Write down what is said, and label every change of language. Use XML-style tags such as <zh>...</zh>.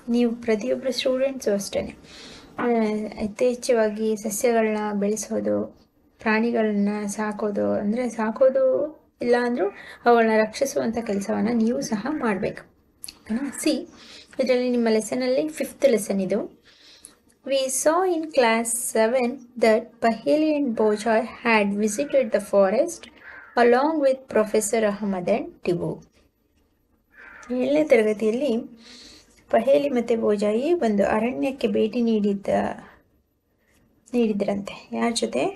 <kn>ನೀವು ಪ್ರತಿಯೊಬ್ಬರು ಸ್ಟೂಡೆಂಟ್ಸು ಅಷ್ಟೇ ಯಥೇಚ್ಛವಾಗಿ ಸಸ್ಯಗಳನ್ನ ಬೆಳೆಸೋದು, ಪ್ರಾಣಿಗಳನ್ನ ಸಾಕೋದು, ಅಂದರೆ ಸಾಕೋದು ಇಲ್ಲ ಅಂದರೂ ಅವುಗಳನ್ನ ರಕ್ಷಿಸುವಂಥ ಕೆಲಸವನ್ನು ನೀವು ಸಹ ಮಾಡಬೇಕು. ಸಿ, ಇದರಲ್ಲಿ ನಿಮ್ಮ ಲೆಸನಲ್ಲಿ 5th ಲೆಸನ್ ಇದು.</kn> <en>We saw in class 7 that Paheli and Bojai had visited the forest along with Professor Ahmad and Tibu.</en> <kn>7ನೇ ತರಗತಿಯಲ್ಲಿ ಪಹೇಲಿ ಮತ್ತು ಬೋಜಾಯಿ ಒಂದು ಅರಣ್ಯಕ್ಕೆ ಭೇಟಿ ನೀಡಿದ್ರಂತೆ. ಯಾರ ಜೊತೆ?</kn>